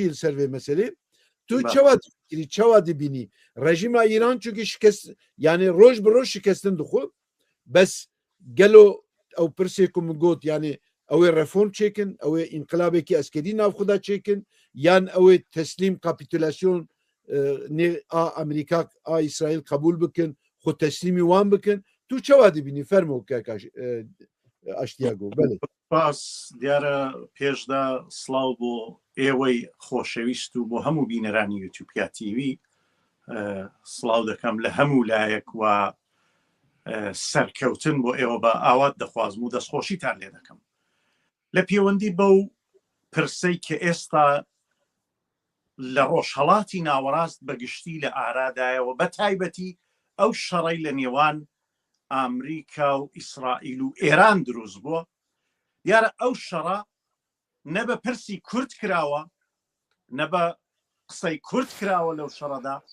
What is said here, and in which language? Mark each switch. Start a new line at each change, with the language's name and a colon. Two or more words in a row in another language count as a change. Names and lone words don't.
Kurdish: li ser vê meselê tu çawa dikirî çawa dibînî rejîma İran çünkü şikest yani roj bi roj şikestin dixwe bes gelo ew pirsê ku min got yani ew ê reform çêkin ew ê înqilabekî eskerî nav xwe da çêkin yan ew ê teslîm kapîtülasyon a Amerîka a İsraîl qebûl bikin xwe teslîmî wan bikin tu çawa dibînî fermo kek aştiyago belê
Central Kurdish: باس دیارە پێشدا سڵاو بۆ ئێوەی خۆشەویست و بۆ هەموو بینەرانی یوتیوبیا تیوی سڵاو دەکەم لە هەموو لایەک و سەرکەوتن بۆ ئێوە بە ئاوات دەخوازم و دەستخۆشیتان لێ دەکەم لە پەیوەندی بەو پرسەی کە ئێستا لە ڕۆژهەڵاتی ناوەڕاست بەگشتی لە ئارادایەوە بە تایبەتی ئەو شەڕەی لە نێوان ئامریکا و ئیسرائیل و ئێران دروست بووە دیارە ئەو شەڕە نە بە پرسی کورد کراوە نە بە قسەی کورد کراوە لەو شەڕەدا